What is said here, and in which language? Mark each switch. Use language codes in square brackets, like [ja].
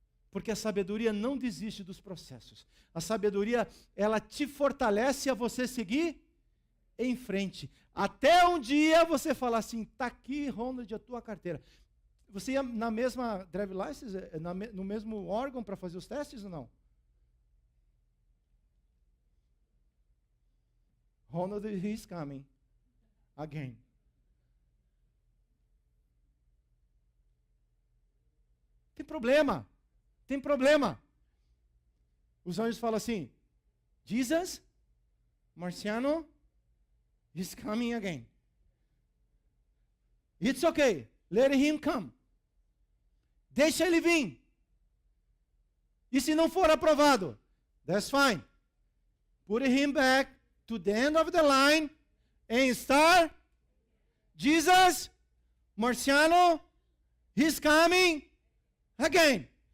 [pt] Porque a sabedoria não desiste dos processos. A sabedoria, ela te fortalece a você seguir em frente. Até um dia você falar assim, está aqui, Ronald, a tua carteira. Você ia na mesma drive license, no mesmo órgão para fazer os testes ou não? [en] Ronald, he's coming again. [pt] Tem problema. Tem problema. Os anjos falam assim, Jesus, Marciano, [en] he's coming again. It's okay. Let him come. [pt] Deixa ele vir. E se não for aprovado, [en] that's fine. Put him back to the end of the line and start. Jesus, Marciano, he's coming again.